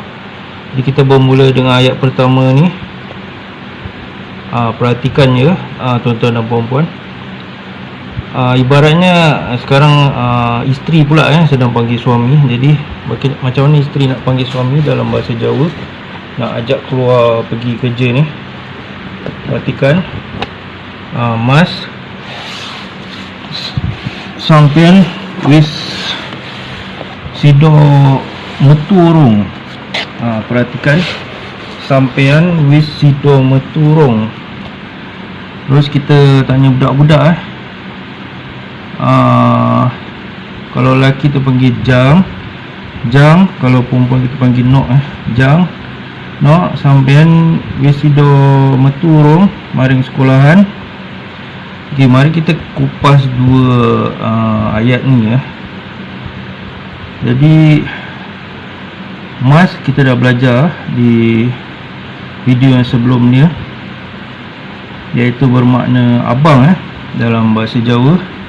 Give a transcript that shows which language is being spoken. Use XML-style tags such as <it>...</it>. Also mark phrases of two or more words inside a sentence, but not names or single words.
<ms>Jadi kita bermula dengan ayat pertama ni. Perhatikan ya, tuan-tuan dan puan-puan. Ibaratnya sekarang isteri pula sedang panggil suami. Jadi macam mana isteri nak panggil suami dalam bahasa Jawa, nak ajak keluar pergi kerja ni. Perhatikan,</ms> <jv>Mas sampean wis sido metu urung. Perhatikan, sampean wis sido metu urung.</jv> <ms>Terus kita tanya budak-budak kalau lelaki tu panggil jang, kalau perempuan kita panggil nok jang,</ms> <jv>nok sampean wis sido metu urung maring sekolahan.</jv> <ms>Okey, mari kita kupas dua ayat ni Jadi Mas kita dah belajar di video yang sebelum ni, iaitu bermakna abang dalam bahasa Jawa.</ms>